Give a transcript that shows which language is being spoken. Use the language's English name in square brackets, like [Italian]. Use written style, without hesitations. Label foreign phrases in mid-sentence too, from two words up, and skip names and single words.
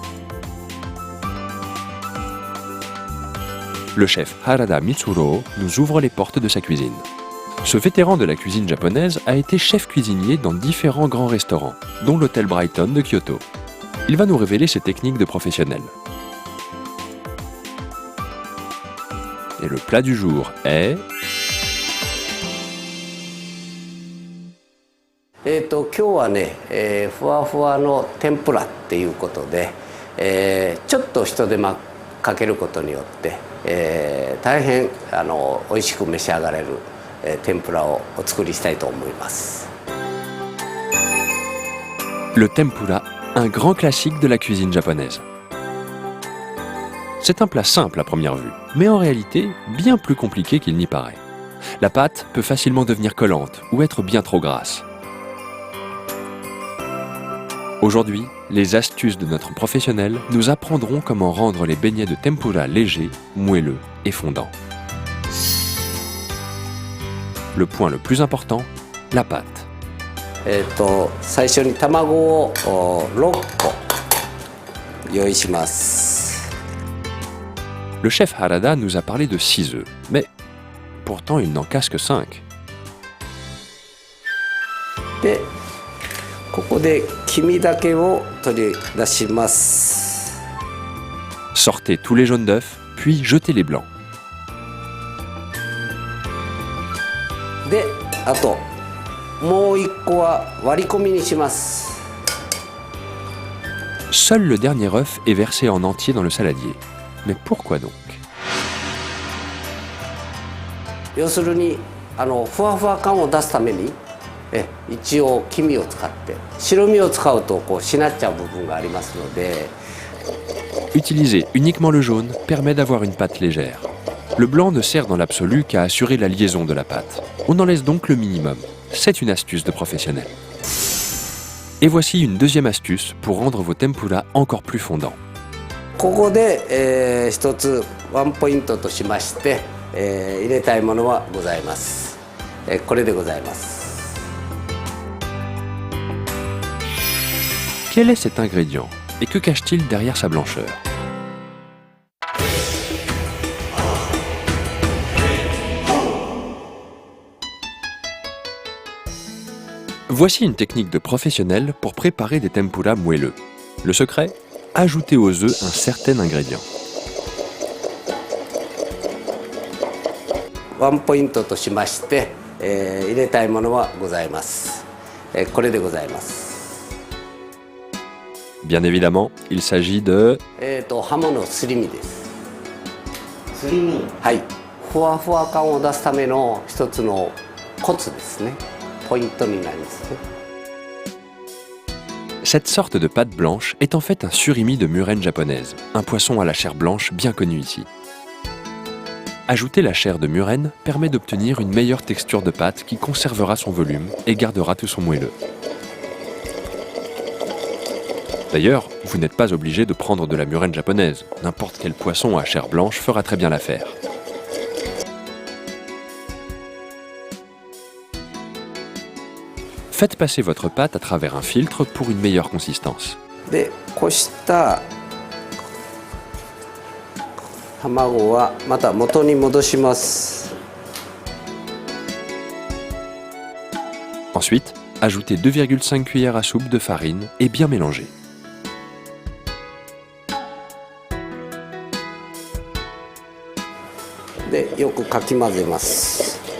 [French] Le chef Harada Mitsuro nous ouvre les portes de sa cuisine. Ce vétéran de la cuisine japonaise a été chef cuisinier dans différents grands restaurants, dont l'hôtel Brighton de Kyoto. Il va nous révéler ses techniques de professionnel. Et le plat du jour est... [Japanese] 今日はね、ふわふわの天ぷらっていうことで、ちょっと一手間かけることによって、大変美味しく召し上がれる、天ぷらをお作りしたいと思います。 [French] Le tempura, un grand classique de la cuisine japonaise. C'est un plat simple à première vue, mais en réalité bien plus compliqué qu'il n'y paraît. La pâte peut facilement devenir collante ou être bien trop grasse. Aujourd'hui, les astuces de notre professionnel nous apprendront comment rendre les beignets de tempura légers, moelleux et fondants. Le point le plus important, la pâte. [Japanese] 最初に卵を6個用意します。 [French] Le chef Harada nous a parlé de 6 œufs, mais pourtant il n'en casse que 5. [Japanese] でここで黄身だけを取り出します。 [French] Sortez tous les jaunes d'œufs, puis jetez les blancs. [Japanese] であともう1個は割り込みにします。 [French] Seul le dernier œuf est versé en entier dans le saladier. Mais pourquoi donc? [Japanese] 要するにふわふわ感を出すために一応黄身を使って白身を使うとしなっちゃう部分がありますので [French] Utiliser uniquement le jaune permet d'avoir une pâte légère. Le blanc ne sert dans l'absolu qu'à assurer la liaison de la pâte. On en laisse donc le minimum. C'est une astuce de professionnel. Et voici une deuxième astuce pour rendre vos tempura encore plus fondants. [Japanese] ここで一つワンポイントとしまして入れたいものはございます。これでございます。 [French] Quel est cet ingrédient et que cache-t-il derrière sa blancheur? Voici une technique de professionnel pour préparer des tempura moelleux. Le secret? Ajouter aux œufs un certain ingrédient. [Japanese] ワンポイントとしまして入れたいものはございます。これでございます。 [French] Bien évidemment, il s'agit de... [Japanese] ハモのすり身です。すり身。はい。ふわふわ感を出すための一つのコツですね。ポイントになりますね。 [French] Cette sorte de pâte blanche est en fait un surimi de murène japonaise, un poisson à la chair blanche bien connu ici. Ajouter la chair de murène permet d'obtenir une meilleure texture de pâte qui conservera son volume et gardera tout son moelleux. D'ailleurs, vous n'êtes pas obligé de prendre de la murène japonaise. N'importe quel poisson à chair blanche fera très bien l'affaire. Faites passer votre pâte à travers un filtre pour une meilleure consistance. [Japanese] でこした卵はまた元に戻します。 [French] Ensuite, ajoutez 2,5 cuillères à soupe de farine et bien mélanger. [Japanese] « でよくかき混ぜます。